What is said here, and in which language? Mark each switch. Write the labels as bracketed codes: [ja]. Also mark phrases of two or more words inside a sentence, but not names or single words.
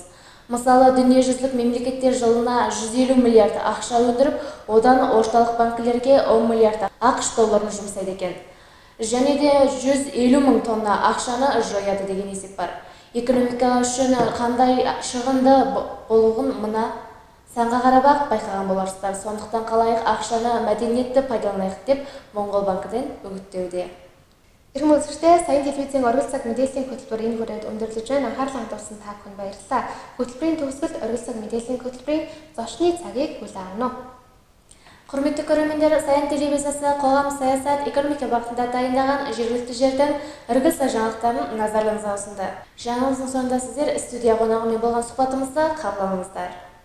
[kk] Мысалы, дүниежүзілік мемлекеттер жылына 150 миллиард ақша өндіріп, одан орталық банкілерге 10 миллиард ақш долларын жұмсайды екен. Және де 150 мың тонна ақшаны жояды деген есеп бар. Экономика үшін қандай шығынды болуын мына санға қарап байқаған боларсыздар. Сондықтан қалайық ақшаны мәдениетті пайдаланайық деп Монгол банкіден үгіттеуде. [mn] Эрхэм үзэгчдээ саяны телевизийн оргил цаг мэдээллийн хөтөлбөр энэ хүрээд өндөрлөж байна. Анхаарлаа хандуулсан та бүхэнд баярлалаа. Хөтөлбөрийн төгсгөлд оргил цаг мэдээллийн хөтөлбөрийн зочны цагийг хүлээн авна. [kk] Құрметті көрермендер, Саян телевизиясы қоғам саясат экономика бағытында дайындаған жергілікті жердің іргілі жаңалықтарын назарларыңызға ұсынды. Жаңалықтың соңында сіздер студия қонағымен болған сұхбатымызды қабыл алыңыздар.